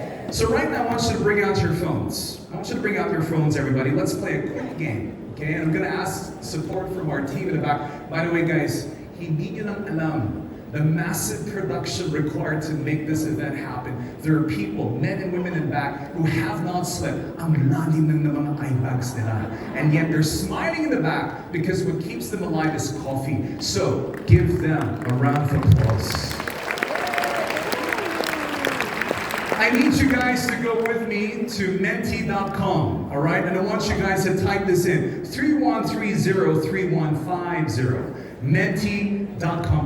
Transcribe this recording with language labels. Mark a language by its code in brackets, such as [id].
[en] So right now I want you to bring out your phones. I want you to bring out your phones, everybody. Let's play a quick game. Okay, and I'm going to ask support from our team in the back. By the way, guys, [tl] hindi nyo lang alam [en] the massive production required to make this event happen. There are people, men and women in back, who have not slept. [tl] Ang lalim ng mga eye bags nila. [en] And yet they're smiling in the back because what keeps them alive is coffee. So give them a round of applause. I need you guys to go with me to menti.com, all right? And I want you guys to type this in, 3130-3150, menti.com.